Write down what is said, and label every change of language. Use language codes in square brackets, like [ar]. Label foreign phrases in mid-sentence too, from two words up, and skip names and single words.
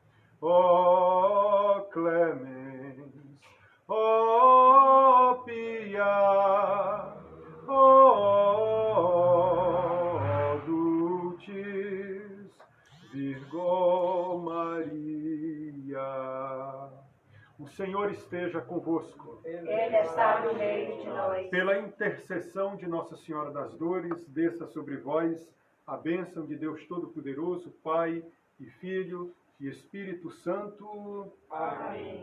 [la] O clemens, o pia, o dulcis Virgo Maria. [pt] O Senhor esteja convosco. Ele está no meio de nós. Pela intercessão de Nossa Senhora das Dores, desça sobre vós a bênção de Deus Todo-Poderoso, Pai e Filho e Espírito Santo. Amém.